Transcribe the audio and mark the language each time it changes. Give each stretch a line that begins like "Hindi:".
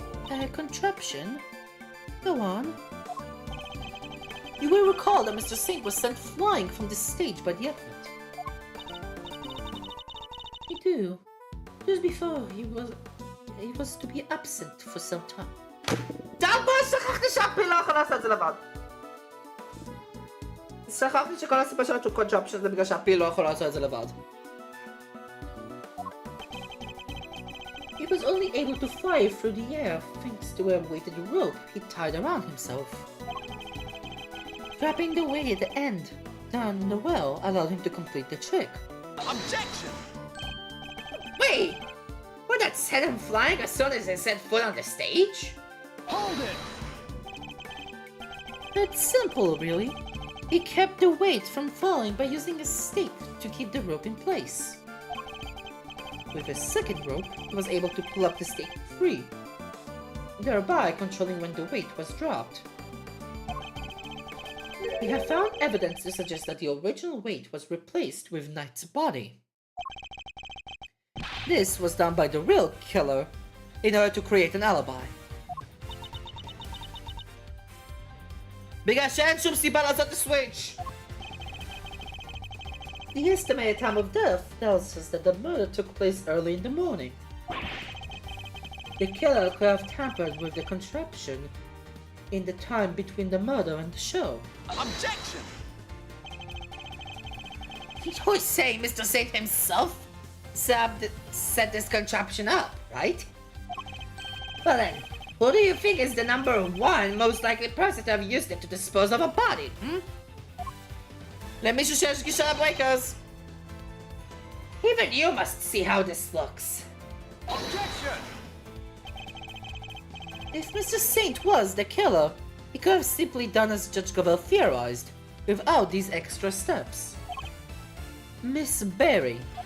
English: A contraption? Go on. You will recall that Mr. Saint was sent flying from the stage by the athlete. I do. Just before he was to be absent for some time.
Hebrew: דאבל, שכחתי שהפיל לא יכול לעשות את זה לבד. שכחתי שכל הסיבה של ה-contraption זה בגלל שהפיל לא יכול לעשות את זה לבד.
English: He was only able to fly through the air thanks to a weighted rope he tied around himself. Wrapping the weight at the end down the well allowed him to complete the trick. Objection! Wait! Would that set him flying as soon as he set foot on the stage? Hold it! It's simple, really. He kept the weight from falling by using a stake to keep the rope in place. With a second rope, he was able to pull up the stake free, thereby controlling when the weight was dropped. We have found evidence to suggest that the original weight was replaced with Knight's body. This was done by the real killer in order to create an alibi.
Hebrew: בגלל שאין שום סיבה לעשות את הסוויץ'.
English: The estimated time of death tells us that the murder took place early in the morning. The killer could have tampered with the contraption in the time between the murder and the show. Objection! You're saying Mr. Saint himself set this contraption up, right? Well then, who do you think is the number one most likely person to have used it to dispose of a body,
Hebrew: למישהו שיש גישה לברייקרס.
English: Even you must see how this looks. Objection! If Mr. Saint was the killer, he could have simply done as Judge Govell theorized, without these extra steps. Miss Berry.